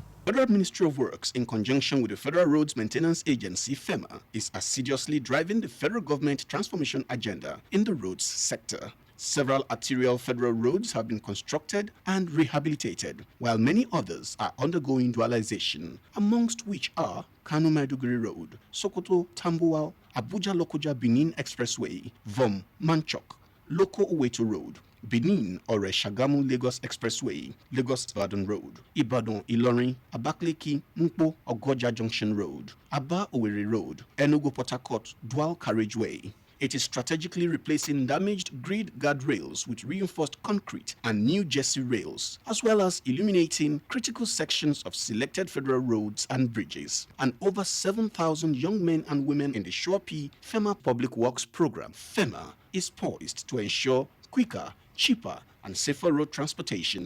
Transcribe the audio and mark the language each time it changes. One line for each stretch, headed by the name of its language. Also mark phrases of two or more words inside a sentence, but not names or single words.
English: Federal Ministry of Works, in conjunction with the Federal Roads Maintenance Agency, FEMA, is assiduously driving the federal government transformation agenda in the roads sector. Several arterial federal roads have been constructed and rehabilitated, while many others are undergoing dualization, amongst which are Kano Maiduguri Road, Sokoto Tambuwal, Abuja Lokoja Benin Expressway, Vom Manchok, Loko Oweto Road, Benin Ore Shagamu Lagos Expressway, Lagos Ibadan Road, Ibadan Ilorin, Abakaliki Mpo Ogoja Junction Road, Aba Owerri Road, Enugu Port Harcourt Dual Carriageway. It is strategically replacing damaged grid guardrails with reinforced concrete and new jersey rails, as well as illuminating critical sections of selected federal roads and bridges. And over 7,000 young men and women in the P FEMA Public Works Program, FEMA, is poised to ensure quicker, cheaper, and safer road transportation.